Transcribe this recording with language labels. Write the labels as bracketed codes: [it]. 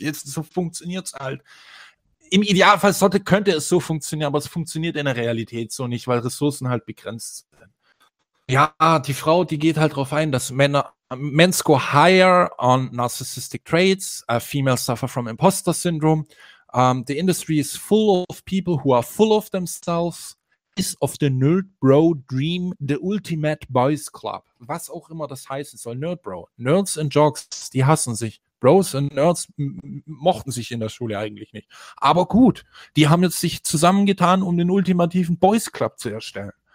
[de] Jetzt so funktioniert es halt. Im Idealfall könnte es so funktionieren, aber es funktioniert in der Realität so nicht, weil Ressourcen halt begrenzt sind. Ja, die Frau, die geht halt darauf ein, dass [en] Men score higher on narcissistic traits, females suffer from imposter syndrome. The industry is full of people who are full of themselves, is of the nerd bro dream, the ultimate boys club. [de] Was auch immer das heißen soll, nerd bro. [en] Nerds and jocks, [de] die hassen sich. Bros und Nerds mochten sich in der Schule eigentlich nicht. Aber gut, die haben jetzt sich zusammengetan, um den ultimativen Boys Club zu erstellen.